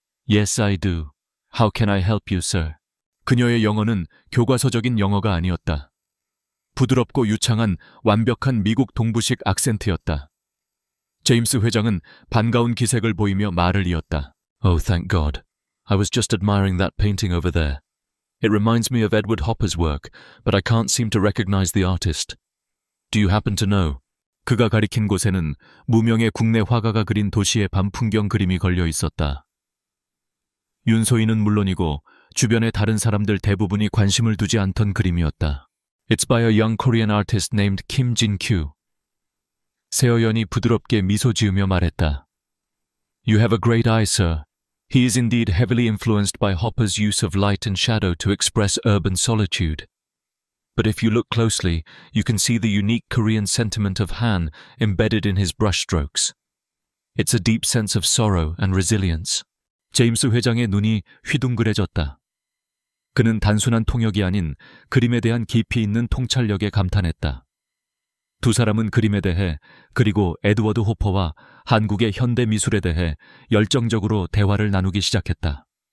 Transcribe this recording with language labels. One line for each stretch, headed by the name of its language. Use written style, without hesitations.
English: Yes, I do. How can I help you, sir?
Korean: 그녀의 영어는 교과서적인 영어가 아니었다. 부드럽고 유창한 완벽한 미국 동부식 악센트였다. 제임스 회장은 반가운 기색을 보이며 말을 이었다.
English: Oh, thank God. I was just admiring that painting over there. It reminds me of Edward Hopper's work, but I can't seem to recognize the artist. Do you happen to know?
Korean: 그가 가리킨 곳에는 무명의 국내 화가가 그린 도시의 밤 풍경 그림이 걸려 있었다. 윤소희는 물론이고 주변의 다른 사람들 대부분이 관심을 두지 않던 그림이었다.
English: It's by a young Korean artist named Kim Jin-kyu.
Korean: 세어연이 부드럽게 미소 지으며 말했다.
English: You have a great eye, sir. He is indeed heavily influenced by Hopper's use of light and shadow to express urban solitude. But if you look closely, you can see the unique Korean sentiment of Han embedded in his brushstrokes. It's a deep sense of sorrow and resilience.
Korean: 제임스 회장의 눈이 휘둥그레졌다. 그는 단순한 통역이 아닌 그림에 대한 깊이 있는 통찰력에 감탄했다. 두 사람은 그림에 대해 그리고 에드워드 호퍼와 한국의 현대 미술에 대해 열정적으로 대화를 나누기 시작했다.